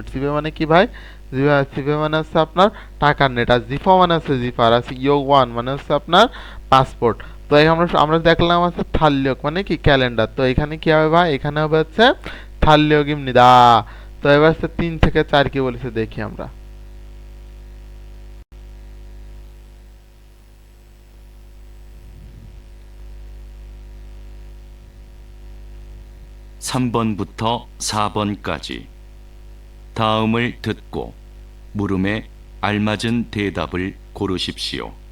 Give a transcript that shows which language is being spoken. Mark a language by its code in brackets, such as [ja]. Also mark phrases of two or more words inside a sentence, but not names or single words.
[bn] সিফে মানে কি ভাই, সিফে মানে হচ্ছে আপনার টাকার নেট, আর জিফা মানে হচ্ছে জিফার, আছে ইয়োগ ওয়ান মানে হচ্ছে আপনার পাসপোর্ট। তো আমরা দেখলাম আছে থাল্যক মানে কি ক্যালেন্ডার। তো এখানে কি হবে ভাই, এখানে হবে হচ্ছে থাল্যগিম নিদা। তো এবার হচ্ছে 3 থেকে 4 কি বলেছে দেখি আমরা। [ko] 3번부터 4번까지 다음을 듣고 물음에 알맞은 대답을 고르십시오.